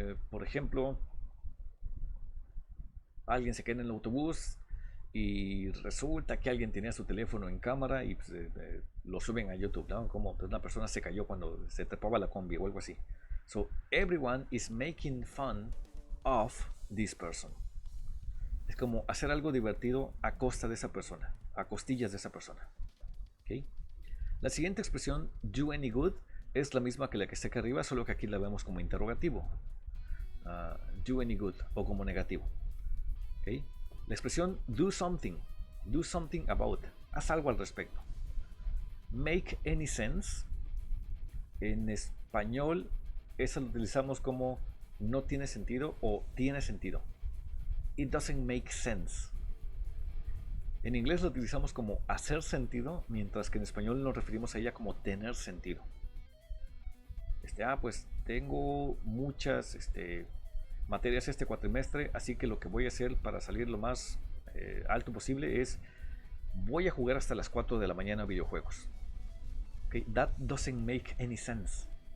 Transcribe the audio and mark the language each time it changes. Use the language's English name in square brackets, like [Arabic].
[Spanish] Por ejemplo, alguien se queda en el autobús y resulta que alguien tenía su teléfono en cámara y pues, lo suben a YouTube, ¿no? Como pues, una persona se cayó cuando se trepaba la combi o algo así. [English] So everyone is making fun of this person. [Spanish] Es como hacer algo divertido a costa de esa persona, a costillas de esa persona. ¿Okay? La siguiente expresión, [English] do any good, [Spanish] es la misma que la que está aquí arriba, solo que aquí la vemos como interrogativo. [English] Do any good [Spanish] o como negativo. ¿Okay? La expresión [English] do something about, [Spanish] haz algo al respecto. [English] Make any sense, [Spanish] en español esa lo utilizamos como no tiene sentido o tiene sentido. [English] It doesn't make sense. [Spanish] En inglés lo utilizamos como hacer sentido, mientras que en español nos referimos a ella como tener sentido. Pues tengo muchas materias este cuatrimestre, así que lo que voy a hacer para salir lo más alto posible es voy a jugar hasta las 4 de la mañana videojuegos. [English] Okay? That doesn't make any sense.